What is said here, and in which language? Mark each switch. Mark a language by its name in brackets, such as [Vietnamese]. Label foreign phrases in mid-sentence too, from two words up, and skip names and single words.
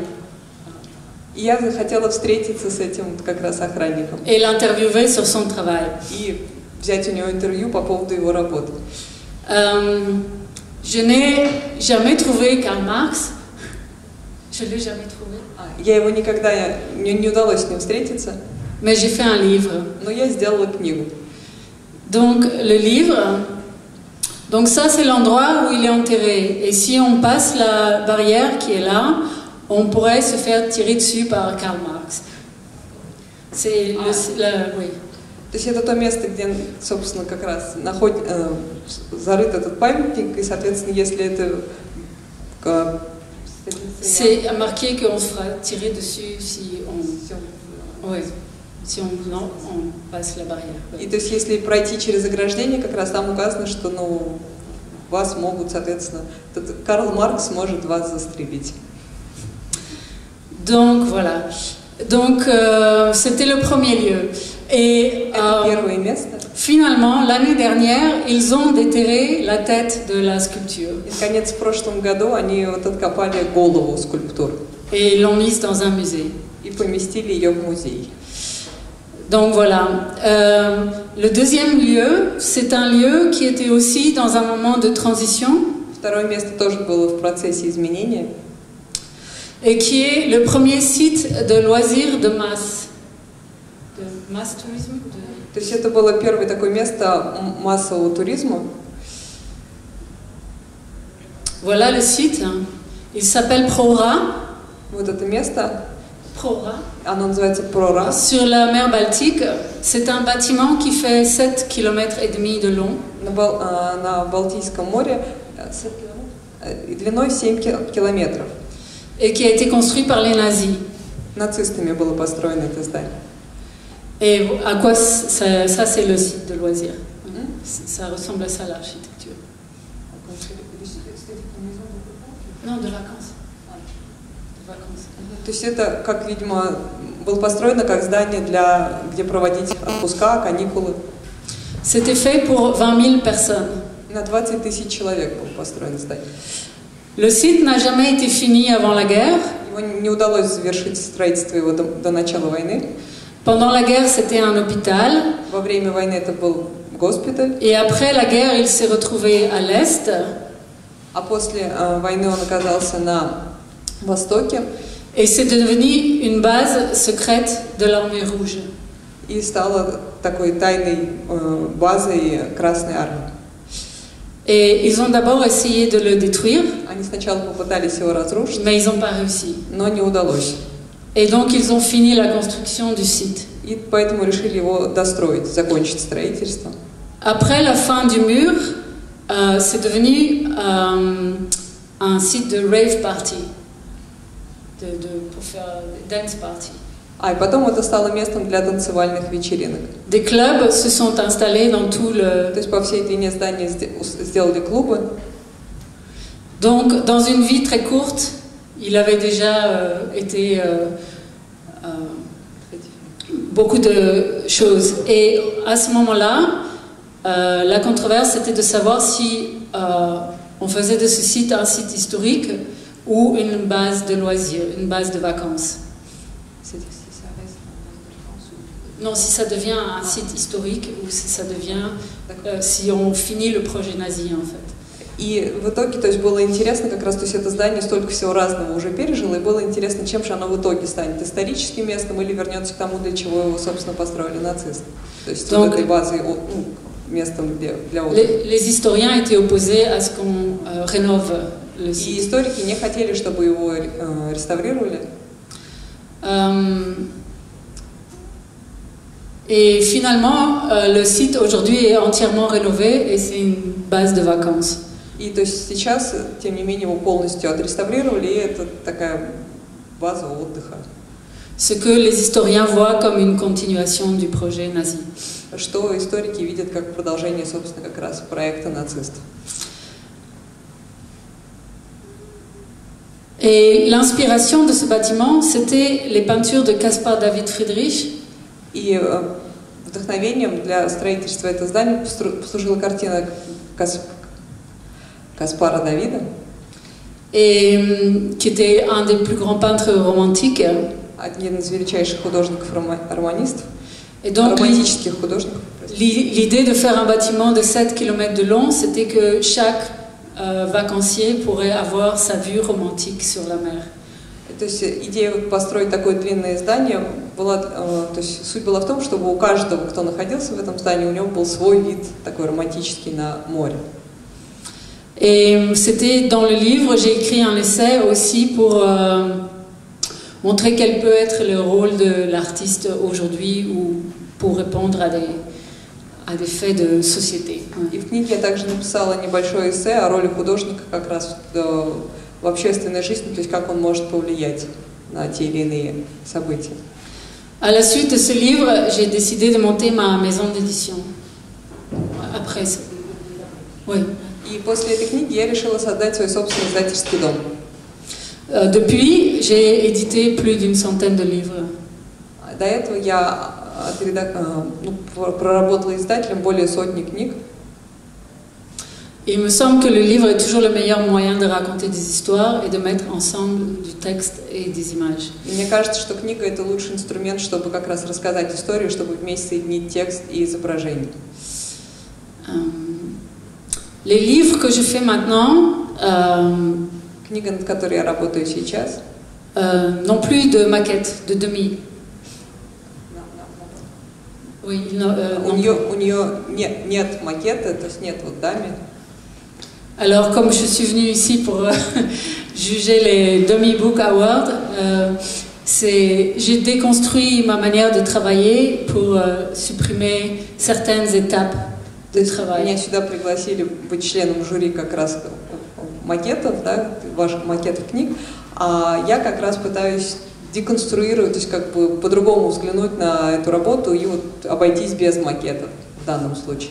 [Russian] И я захотела встретиться с этим как раз охранником. [French] Et l'interviewer sur son travail. [Russian] И взять у него интервью по поводу его работы. [French] Je n'ai jamais trouvé Karl Marx. Je l'ai jamais trouvé. [Russian] Я его никогда не удалось с ним встретиться. [French] Mais j'ai fait un livre. [Russian] Но я сделала книгу. [French] Donc le livre, donc ça c'est l'endroit où il est enterré. Et si on passe la barrière qui est là, on pourrait se faire tirer dessus par Karl Marx. C'est oui. [Russian] То есть это то место, где, собственно, как раз зарыт этот памятник, и, соответственно, если это... [French] C'est marqué qu'on se fera tirer dessus si on passe la barrière. [Russian] И то есть если пройти через ограждение, как раз там указано, что вас могут, соответственно, Карл Маркс может вас застрелить. [French] Donc voilà. Donc c'était le premier lieu. Et finalement, l'année dernière, ils ont déterré la tête de la sculpture. [Russian] И, наконец, в прошлом году они откопали голову скульптуры. [French] Et l'ont mise dans un musée. [Russian] И поместили ее в музей. [French] Donc voilà. Le deuxième lieu, c'est un lieu qui était aussi dans un moment de transition. [Russian] Второе место тоже было в процессе изменения. [French] Et qui est le premier site de loisirs de masse. De mass tourisme. [Russian] То есть это было первое такое место массового туризма. [French] Voilà le site. Il s'appelle Prora. [Russian] Вот это место. Prora. Оно называется Prora. [French] Sur la mer Baltique. C'est un bâtiment qui fait 7,5 km de long. [Russian] На Балтийском море длиной 7 километров. [French] et qui a été construit par les nazis. [Russian] Нацистами было построено это здание. [French] Et à quoi ça c'est le site de loisirs. Ça ressemble à ça l'architecture. Non, de vacances. De vacances. [Russian] То есть это, как, видимо, было построено как здание, где проводить отпуска, каникулы. [French] C'était fait pour 20 000 personnes. [Russian] На 20 тысяч человек было построено здание. [French] Le site n'a jamais été fini avant la guerre. [Russian] Его не удалось завершить строительство его до начала войны. [French] Pendant la guerre, c'était un hôpital. [Russian] Во время войны это был госпиталь. [French] Et après la guerre, il s'est retrouvé à l'est. [Russian] А после войны он оказался на востоке. [French] Et c'est devenu une base secrète de l'armée rouge. [Russian] И стала такой тайной базой Красной Армии. [French] Et ils ont d'abord essayé de le détruire, [Russian] Они сначала попытались его разрушить, [French] mais ils n'ont pas réussi. [Russian] но не удалось. [French] Et donc ils ont fini la construction du site. [Russian] И поэтому решили его достроить, закончить строительство. [French] Après la fin du mur, c'est devenu un site de [English] rave party, [French] pour faire [English] dance party. [Russian] И потом это стало местом для танцевальных вечеринок. [French] Des clubs se sont installés dans tout le... [Russian] То есть по всей длине здания сделали клубы. [French] Donc, dans une vie très courte, il avait déjà été beaucoup de choses. Et à ce moment-là, la controverse était de savoir si on faisait de ce site un site historique ou une base de loisirs, une base de vacances. Non, si ça devient un site historique ou si ça devient, si on finit le projet nazi en fait. [Russian] И в итоге, то есть было интересно, как раз, то есть это здание столько всего разного уже пережило, и было интересно, чем же оно в итоге станет, историческим местом или вернется к тому, для чего его, собственно, построили нацисты. То есть вот этой базой, местом для отдыха. [French] Les historiens étaient opposés à ce qu'on rénove le site. [Russian] И историки не хотели, чтобы его реставрировали. [French] Et finalement, le site aujourd'hui est entièrement rénové et c'est une base de vacances. [Russian] И то есть сейчас, тем не менее, его полностью отреставрировали, и это такая база отдыха. [French] Ce que les historiens voient comme une continuation du projet nazi. [Russian] Что историки видят как продолжение, собственно, как раз проекта нацистов. [French] Et l'inspiration de ce bâtiment, c'était les peintures de Caspar David Friedrich. [Russian] И вдохновением для строительства этого здания послужила картина Каспара Давида, [French] Et qui était un des plus grands peintres romantiques. [Russian] один из величайших художников-романистов, [French] Et donc, [Russian] романтических художников. [French] l'idée de faire un bâtiment de 7 km de long, c'était que chaque vacancier pourrait avoir sa vue romantique sur la mer. [Russian] То есть идея построить такое длинное здание была, то есть суть была в том, чтобы у каждого, кто находился в этом здании, у него был свой вид такой романтический на море. [French] Et c'était dans le livre, j'ai écrit un essai aussi pour montrer quel peut être le rôle de l'artiste aujourd'hui ou pour répondre à des faits de société. [Russian] И в книге я также написала небольшое эссе о роли художника как раз в общественной жизни, то есть как он может повлиять на те или иные события. [French] À la suite de ce livre, j'ai décidé de monter ma maison d'édition. Après ça. Oui. [Russian] И после этой книги я решила создать свой собственный издательский дом. [French] Depuis, j'ai édité plus d'une centaine de livres. [Russian] До этого я проработала издателем более сотни книг. [French] Il me semble que le livre est toujours le meilleur moyen de raconter des histoires et de mettre ensemble du texte et des images. [Russian] И мне кажется, что книга — это лучший инструмент, чтобы как раз рассказать историю, чтобы вместе соединить текст и изображение. [French] Les livres que je fais maintenant [Russian] Книга, над которой я работаю сейчас, [French] n'ont plus de maquette, de demi. Oui, [Russian] у нее нет макета, то есть нет вот дами. [French] Alors, comme je suis venue ici pour juger les Dummy Book Awards, j'ai déconstruit ma manière de travailler pour supprimer certaines étapes de travail. [Russian] Меня сюда пригласили быть членом жюри как раз макетов, да, ваших макетов книг, а я как раз пытаюсь деконструировать, то есть как бы по-другому взглянуть на эту работу и вот обойтись без макетов в данном случае.